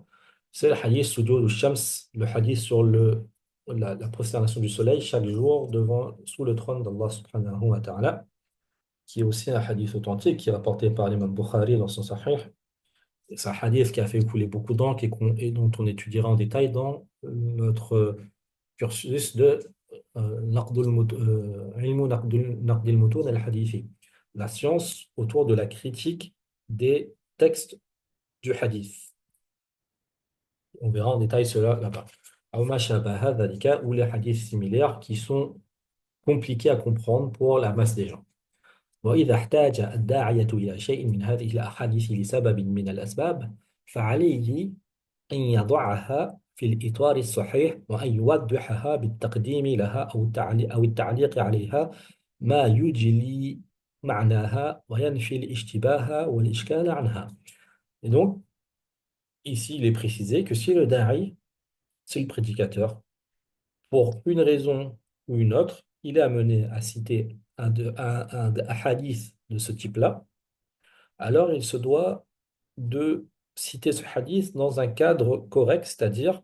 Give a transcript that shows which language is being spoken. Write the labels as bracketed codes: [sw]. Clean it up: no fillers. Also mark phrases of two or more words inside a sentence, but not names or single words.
[fr] C'est le hadith [ar] سجود الشمس, [fr] le hadith sur la prosternation du soleil chaque jour sous le trône d'Allah [ar] سبحانه وتعالى, [fr] qui est aussi un hadith authentique, qui est rapporté par l'imam Bukhari dans son sahih. C'est un hadith qui a fait couler beaucoup d'encre et dont on étudiera en détail dans notre cursus de [ar] علم نقد المتون الحديثي, [fr] la science autour de la critique des textes du hadith. On verra en détail cela là-bas. [ar] أو ما شابه ذلك, [fr] ou les hadiths similaires qui sont compliqués à comprendre pour la masse des gens. [ar] وإذا احتاج الداعية إلى شيء من هذه الأحاديث لسبب من الأسباب فعليه أن يضعها في الإطار الصحيح وأن يوضحها بالتقديم لها أو التعليق عليها ما يجلي معناها وينفي الاشتباه والإشكال عنها. [fr] Et donc, ici, il est précisé que si le da'i, c'est le prédicateur, pour une raison ou une autre, il est amené à citer un hadith de ce type-là, alors il se doit de citer ce hadith dans un cadre correct, c'est-à-dire